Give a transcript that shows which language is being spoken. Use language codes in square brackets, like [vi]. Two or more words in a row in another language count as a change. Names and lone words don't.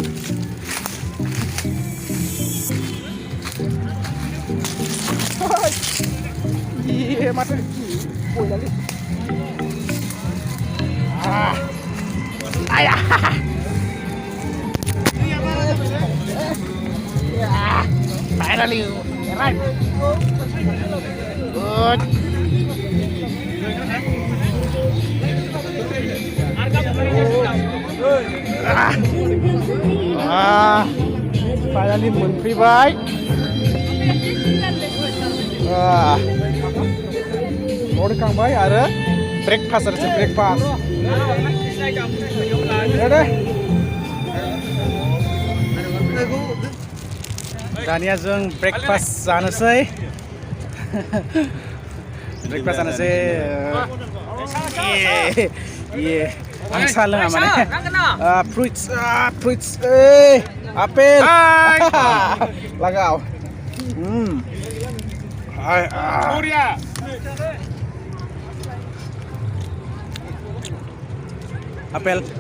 [ms] Iya, mati. Gila ni. Ayah. [en] Finally, right. Good. Finally मोनफैबाय. [brx] न'आव आरो ब्रेकफास्ट आरो ब्रेकफास्ट. दानिया जों ब्रेकफास्ट जानोसै. ब्रेकफास्ट जानोसै. [ms] Ang salah mana? [en] Fruits, apel. [ms] Lagau. Apel.